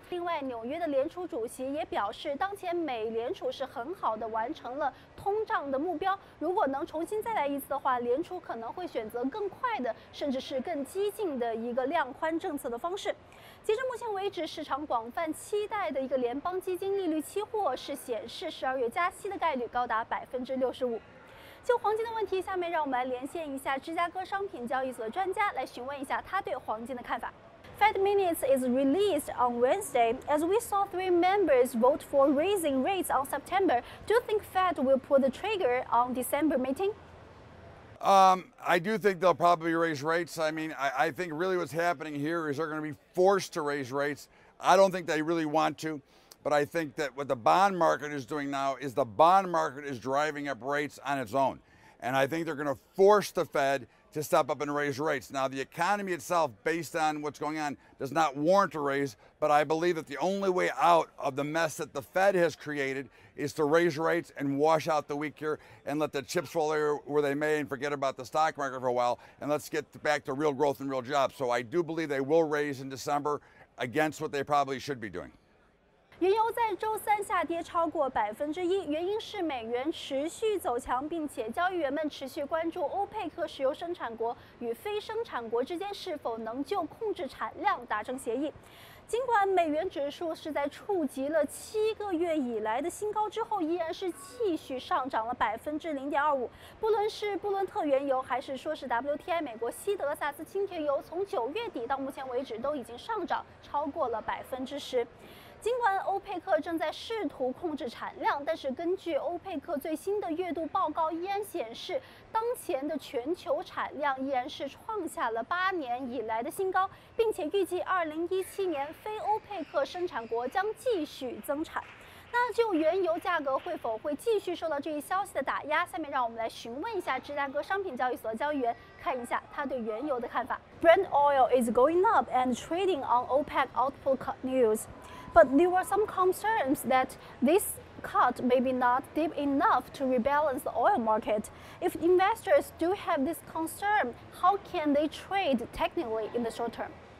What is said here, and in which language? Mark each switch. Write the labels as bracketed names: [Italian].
[Chinese] 另外，纽约的联储主席也表示，当前美联储是很好的完成了通胀的目标，如果能重新再来一次的话，联储可能会选择更快的，甚至是更激进的一个量宽政策的方式。截至目前为止，市场广泛期待的一个联邦基金利率期货是显示12月加息的概率高达65%。就黄金的问题，下面让我们来连线一下芝加哥商品交易所的专家，来询问一下他对黄金的看法。 [English] Fed minutes is released on Wednesday. As we saw 3 members vote for raising rates on September, do you think Fed will pull the trigger on December meeting? I do think they'll probably raise rates. I mean, I think really what's happening here is they're going to be forced to raise rates. I don't think they really want to, but I think that what the bond market is doing now is the bond market is driving up rates on its own. And I think they're going to force the Fed to step up and raise rates. Now, the economy itself, based on what's going on, does not warrant a raise, but I believe that the only way out of the mess that the Fed has created is to raise rates and wash out the weak here and let the chips fall where they may and forget about the stock market for a while, and let's get back to real growth and real jobs. So I do believe they will raise in December against what they probably should be doing. [Chinese] 原油在周三下跌超过1%，原因是美元持续走强，并且交易员们持续关注欧佩克石油生产国与非生产国之间是否能就控制产量达成协议。尽管美元指数是在触及了7个月以来的新高之后，依然是继续上涨了0.25%。不论是布伦特原油，还是说是 WTI 美国西德萨斯轻铁油，从9月底到目前为止都已经上涨超过了10%。尽管欧佩克正在试图控制产量，但是根据欧佩克最新的月度报告依然显示，当前的全球产量依然是创下了8年以来的新高，并且预计2017年非欧佩克生产国将继续增产。那就原油价格会否会继续受到这一消息的打压？下面让我们来询问一下芝加哥商品交易所的交易员，看一下他对原油的看法。 [English] Brent oil is going up and trading on OPEC output cut news. But there were some concerns that this cut may be not deep enough to rebalance the oil market. If investors do have this concern, how can they trade technically in the short term?